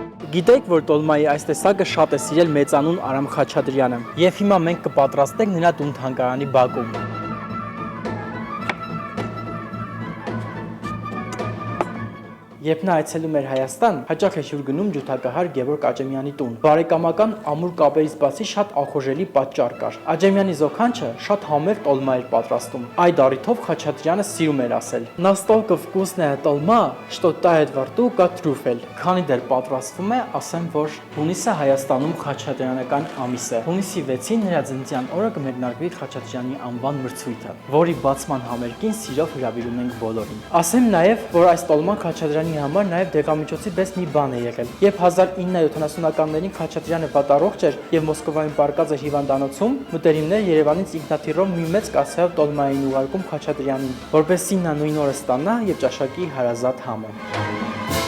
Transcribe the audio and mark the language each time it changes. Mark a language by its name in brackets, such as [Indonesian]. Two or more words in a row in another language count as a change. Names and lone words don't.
[Armenian] Գիտեք, որ տոլմայի այս տեսակը շատ է սիրել մեծանուն Արամ Խաչատրյանը, եւ հիմա մենք կպատրաստենք նրա տուն-թանգարանի բակում։ Երբ նա այցելում էր Հայաստան, հաճախ է հյուր գնում ջութակահար Գևորգ Աճեմյանի տուն։ Բարեկամական ամուր կապերից բացի շատ ախորժելի պատճառ կար։ Աճեմյանի զոքանչը շատ համեղ տոլմա էր պատրաստում։ Այդ առիթով Խաչատրյանը սիրում էր ասել. [Russian] «Настолько вкусная [Armenian] տոլմա, [Russian] что тает во рту, как трюфель»։ [Armenian] Քանի դեռ պատրաստվում է, ասեմ, որ հունիսը Հայաստանում խաչատրյանական ամիս է։ Հունիսի 6-ին նրա ծննդյան օրը կմեկնարկվի Խաչատրյանի անվան մրցույթը, որի բացման համերգին սիրով հրավիրում ենք բոլորին։ Ասեմ նաև, որ այս տոլման Խաչատրյանի համար նաև դեղամիջոցի պես մի բան է եղել։ Երբ 1970-ականներին Խաչատրյանը վատառողջ էր եւ Մոսկվայում պարկած էր հիվանդանոցում, մտերիմներ Երևանից ինքնաթիռով մի մեծ կասեով տոլմա էին ուղարկում Խաչատրյանին, որպեսզի նա նույն օրը ստանա եւ ճաշակի հարազատ համը։